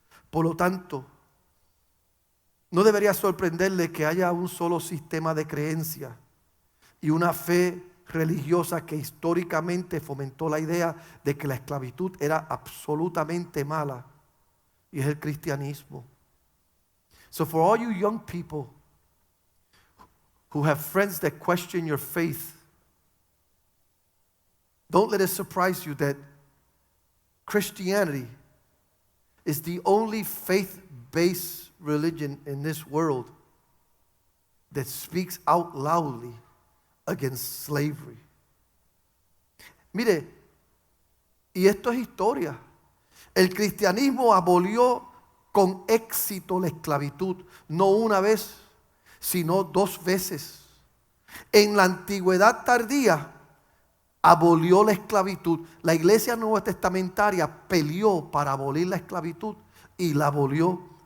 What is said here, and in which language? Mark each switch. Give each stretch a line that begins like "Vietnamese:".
Spanish: Por lo tanto, no debería sorprenderle que haya un solo sistema de creencia y una fe religiosa que históricamente fomentó la idea de que la esclavitud era absolutamente mala, y es el cristianismo.
English: So for all you young people who have friends that question your faith, don't let it surprise you that Christianity is the only faith-based religion in this world that speaks out loudly against slavery.
Spanish: Mire, y esto es historia. El cristianismo abolió con éxito la esclavitud, no una vez, sino 2 veces. En la antigüedad tardía abolió la esclavitud. La iglesia nueva testamentaria peleó para abolir la esclavitud y la abolió.